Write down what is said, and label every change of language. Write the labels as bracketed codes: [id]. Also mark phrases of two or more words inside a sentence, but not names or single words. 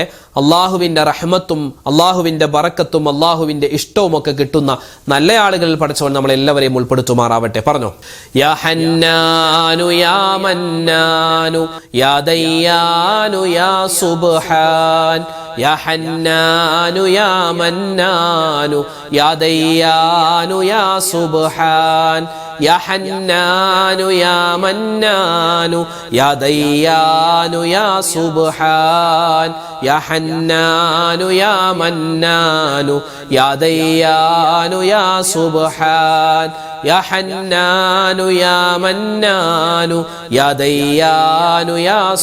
[ml] അല്ലാഹുവിൻ്റെ റഹ്മത്തും അല്ലാഹുവിൻ്റെ ബറക്കത്തും അല്ലാഹുവിൻ്റെ ഇഷ്ടവും ഒക്കെ കിട്ടുന്ന നല്ല ആളുകളിൽ പഠിച്ചവൻ നമ്മളെല്ലാവരെയും ഉൾപ്പെടുത്തുമാറാവട്ടെ. [ar] പറഞ്ഞു, يا حنان يا منان يا ديان يا سبحان. يا حنان يا منان يا ديان يا سبحان. يا حنان يا منان يا ديان يا سبحان يا حنان يا منان يا ديان يا سبحان يا حنان يا منان يا ديان يا